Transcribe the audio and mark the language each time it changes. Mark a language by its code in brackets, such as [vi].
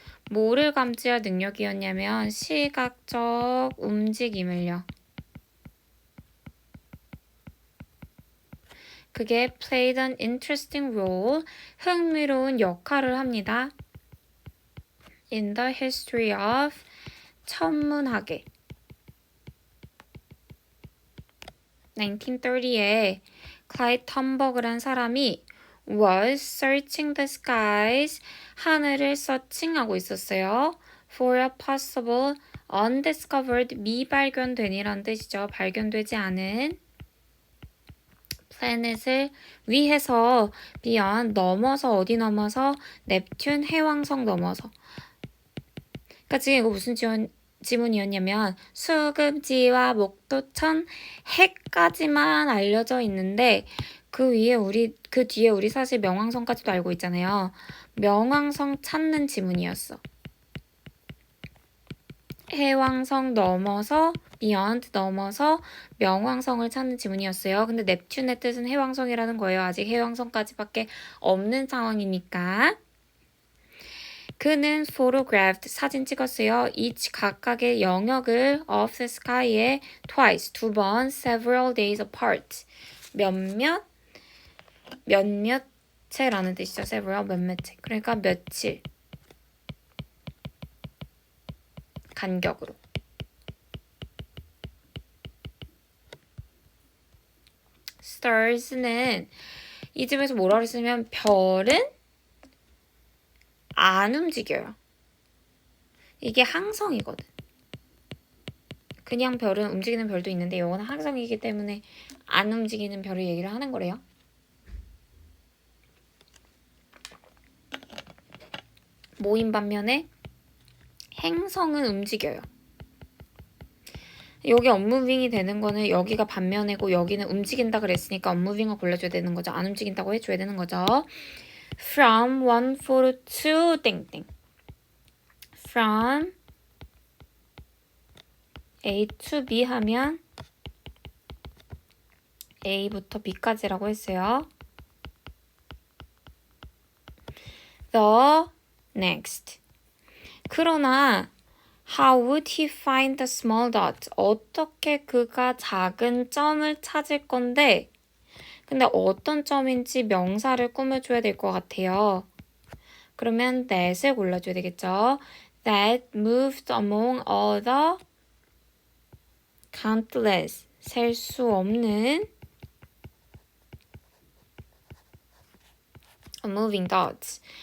[ko] 뭐를 감지할 능력이었냐면 시각적 움직임을요. [en] 그게 played an interesting role, [ko] 흥미로운 역할을 합니다. [en] in the history of, [ko] 천문학에. 1930에 클라이드 텀버그란 사람이 [en] was searching the skies, [ko] 하늘을 서칭하고 있었어요. [en] for a possible undiscovered, [ko] 미발견된이란 뜻이죠. 발견되지 않은 플래닛을 위해서 beyond, 넘어서, 어디 넘어서? 넵튠, 해왕성 넘어서. 그러니까 지금 이거 무슨 지문이었냐면 수금지와 목도천, 해까지만 알려져 있는데 그 뒤에 우리 사실 명왕성까지도 알고 있잖아요. 명왕성 찾는 지문이었어. 해왕성 넘어서 beyond 넘어서 명왕성을 찾는 지문이었어요. 근데 넵튠의 뜻은 해왕성이라는 거예요. 아직 해왕성까지밖에 없는 상황이니까. 그는 photographed, 사진 찍었어요. [en] each [ko] 각각의 영역을 [en] of the sky에 twice, [ko] 두 번, [en] several days apart. [ko] 몇몇 채라는 뜻이죠. several, 몇몇 채. 그러니까 며칠 간격으로. stars는 이 집에서 뭐라 그랬으면 별은 안 움직여요. 이게 항성이거든. 그냥 별은 움직이는 별도 있는데 이거는 항성이기 때문에 안 움직이는 별을 얘기를 하는 거래요. 모임 반면에 행성은 움직여요. 여기 unmoving이 되는 거는 여기가 반면이고 여기는 움직인다 그랬으니까 unmoving을 골라줘야 되는 거죠. 안 움직인다고 해줘야 되는 거죠. [en] From one photo to [ko] 땡땡. [en] From A to B [ko] 하면 A부터 B까지라고 했어요. [en] The next. [ko] 그러나 [en] How would he find the small dot? [ko] 어떻게 그가 작은 점을 찾을 건데 근데 어떤 점인지 명사를 꾸며줘야 될 것 같아요. 그러면 that을 골라줘야 되겠죠. [en] That moved among other countless, [ko] 셀 수 없는 [en] moving dots.